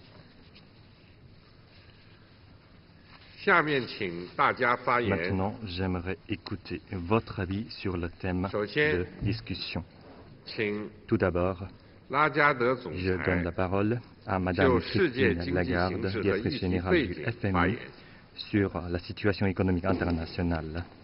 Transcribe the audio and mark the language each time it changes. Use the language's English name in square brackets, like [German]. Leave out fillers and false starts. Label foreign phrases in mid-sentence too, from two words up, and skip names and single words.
[Chinese] 下面请大家发言。 [French] Maintenant, j'aimerais écouter votre avis sur le thème [Chinese] 首先， [French] de discussion. [Chinese] 请 [French] Tout d'abord, [Chinese] 拉加德总 [French] je donne [Chinese] 裁 [French] la parole à [Chinese] 就 [French] Madame [Chinese] 世界 [French] Christine [Chinese] 经济 [French] Lagarde, [Chinese] 形势和 [French] directrice [Chinese] 议题 [French] générale [Chinese] 背 [French] du [Chinese] 景发 [French] FMI, [Chinese] 言。 [French] sur la situation économique internationale.